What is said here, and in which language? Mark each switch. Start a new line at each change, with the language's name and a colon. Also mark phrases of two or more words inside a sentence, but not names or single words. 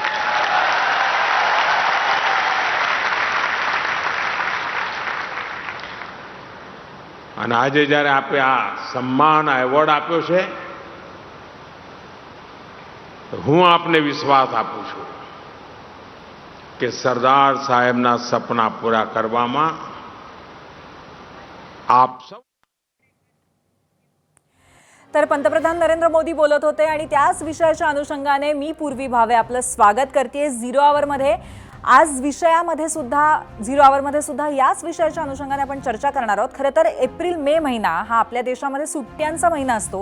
Gujarati: અને આજે જ્યારે આપે આ સન્માન, આ એવોર્ડ આપ્યો છે, હું આપને વિશ્વાસ આપું છું કે સરદાર સાહેબના સપના પૂરા કરવામાં આપ સૌ।
Marathi: तर पंतप्रधान नरेंद्र मोदी बोलत होते आणि त्याच विषयाच्या अनुषंगाने मी पूर्वी भावे आपलं स्वागत करते
English: zero hour
Marathi: मध्ये। आज विषयामध्ये सुद्धा
English: zero hour
Marathi: मध्ये सुद्धा याच विषयाच्या अनुषंगाने आपण चर्चा करणार आहोत। खरं तर एप्रिल मे महिना हा आपल्या देशामध्ये सुट्ट्यांचा महिना असतो।